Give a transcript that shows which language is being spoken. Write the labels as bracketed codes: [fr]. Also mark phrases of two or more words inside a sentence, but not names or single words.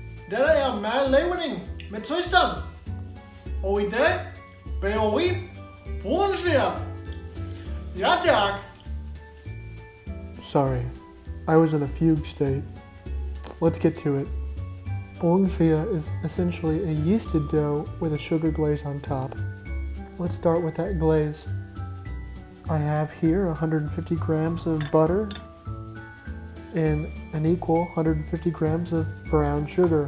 [da] Dette er madlavning med Tristan. Og i dag bager vi Brunsviger. Ja tak. [en] Sorry, I was in a fugue state. Let's get to it. Brunsviger is essentially a yeasted dough with a sugar glaze on top. Let's start with that glaze. I have here 150 grams of butter and an equal 150 grams of brown sugar.